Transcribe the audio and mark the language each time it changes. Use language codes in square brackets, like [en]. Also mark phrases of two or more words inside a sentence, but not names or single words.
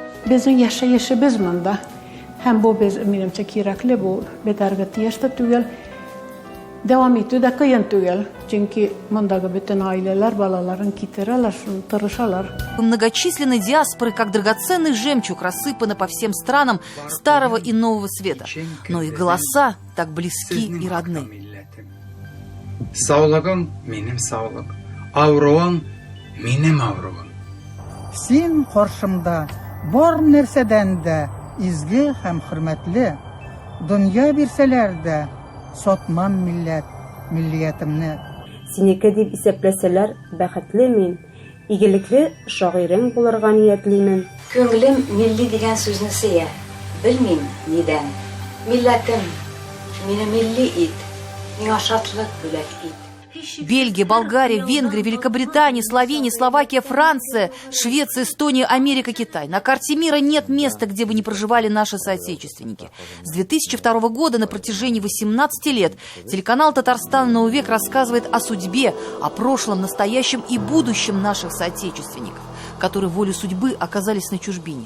[ru] Многочисленные диаспоры, как драгоценный жемчуг, рассыпаны по всем странам Старого и Нового Света. Но их голоса так близки и родны. [tt] Sağlığın benim sağlık, avruğun benim avruğum. Син каршымда бар нәрсәдән дә изге һәм хөрмәтле. Дөнья бирсәләр дә сатмам милләтемне. Синеке дип исәпләсәләр, бәхетле мин. Игелекле шагыйрең булырга ниятлимен. Күңелем милли дигән сүзне сөя. Белмим нидән. Милләтем, мине милли ит. Миңа шатлык бүләк ит. [ru] Бельгия, Болгария, Венгрия, Великобритания, Словения, Словакия, Франция, Швеция, Эстония, Америка, Китай. На карте мира нет места, где бы не проживали наши соотечественники. С 2002 года на протяжении 18 лет телеканал «Татарстан. Новый век» рассказывает о судьбе, о прошлом, настоящем и будущем наших соотечественников, которые волей судьбы оказались на чужбине.